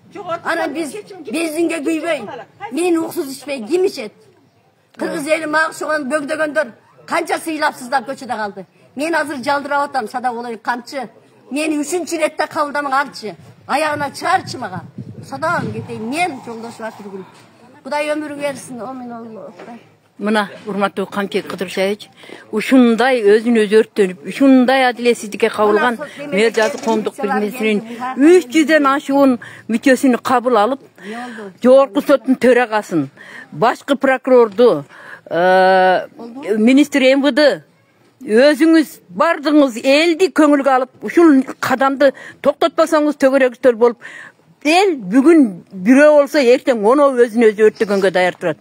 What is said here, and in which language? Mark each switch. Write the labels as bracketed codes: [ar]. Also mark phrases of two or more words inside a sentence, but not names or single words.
[ky] Анан биз бензинге күйбөй, мен уксуз ичпей ким ичет? Кыргыз эли мага окшогон бөгдөгөндөр канча сыйлапсыздар көчөдө калды. Мен азыр жалдырап атам, сада болой камчы. Мени 3-чү иретте кабылдамаң арчы. Аягына чыгарчы мага. Садан кетейин, мен жолдош Атыргүл. [kk] Құдай өмір берсін, омин Аллах. [ky] Мына урматтуу Камчек Кыдыршаевич, ушундай өзүн өзү өрттөнүп, ушундай адилетсиздикке кабылган мэр жазык коомдук бирмесинин 300ден ашуун мүчөсүн кабыл алып, жогорку соттун төрагасын, башкы прокурорду, министр МВД өзүңүз бардыңыз, элди көңүлгө алып, ушул кадамды токтотпосоңуз төгөрөгүстөр болуп, эл бүгүн бирөө болсо эртең оноо өзүн өзү өрттөгөнгө даяр турат.